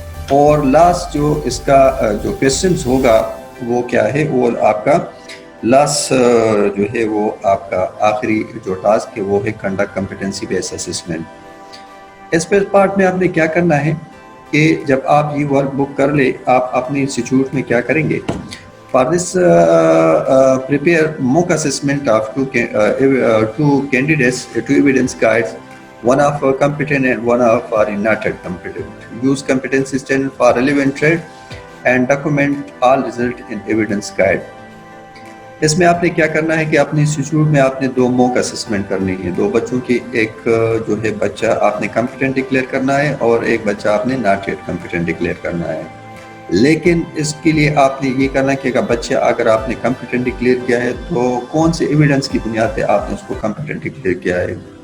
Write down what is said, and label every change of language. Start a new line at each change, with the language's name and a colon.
Urdu: اور لاسٹ جو اس کا جو کویشچنز ہوگا وہ کیا ہے، وہ آپ کا لاسٹ جو ہے وہ آپ کا آخری جو ٹاسک ہے وہ ہے کنڈکٹ کمپیٹنسی بیس اسسمنٹ. اس پارٹ میں آپ نے کیا کرنا ہے کہ جب آپ یہ ورک بک کر لے، آپ اپنے انسٹیٹیوٹ میں کیا کریں گے.
English: For this, prepare mock assessment of two candidates, two evidence guides, one of competent and one of not competent. Use competency standard for relevant trade and document all result in evidence guide.
Urdu: اس میں آپ نے کیا کرنا ہے کہ اپنے institute میں آپ نے 2 موک اسسمنٹ کرنی ہے. 2 بچوں کی، ایک جو ہے بچہ آپ نے کمپیٹنٹ ڈکلیئر کرنا ہے اور ایک بچہ آپ نے ناٹ یٹ کمپیٹنٹ ڈکلیئر کرنا ہے. لیکن اس کے لیے آپ نے یہ کرنا کہ بچہ اگر آپ نے کمپیٹنٹ ڈکلیئر کیا ہے تو کون سے ایویڈنس کی بنیاد پہ آپ نے اس کو کمپیٹنٹ ڈکلیئر کیا ہے.